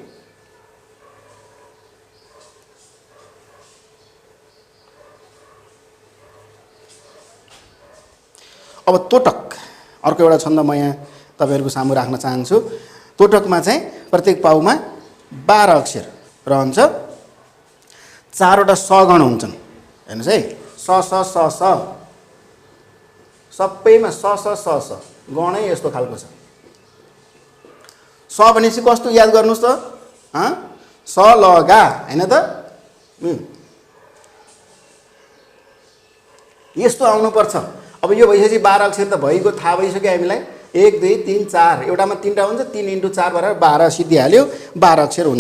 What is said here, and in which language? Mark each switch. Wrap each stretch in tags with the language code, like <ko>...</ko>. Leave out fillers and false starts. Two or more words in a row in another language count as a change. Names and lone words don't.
<ne>अब तोटक, अर्को एउटा छन्द म यहाँ तपाईँहरूको सामु राख्न चाहन्छु। तोटकमा चाहिँ प्रत्येक पाउमा 12 अक्षर रहन्छ, 4वटा सगण हुन्छन्। हेर्नुहोस् है, स स स स, सबैमा स स स स, गणै यस्तो खालको छ। स भनेपछि कस्तो याद गर्नुहोस् त, स ल गा होइन त, यस्तो आउनुपर्छ। अब यो भइसकेपछि 12 अक्षर त भइगयो, थाहा भइसक्यो हामीलाई। 1 2 3 4, एउटामा 3टा हुन्छ, 3 × 4 बराबर 12 सिद्धिहाल्यो, 12 अक्षर हुन्छ।</ne>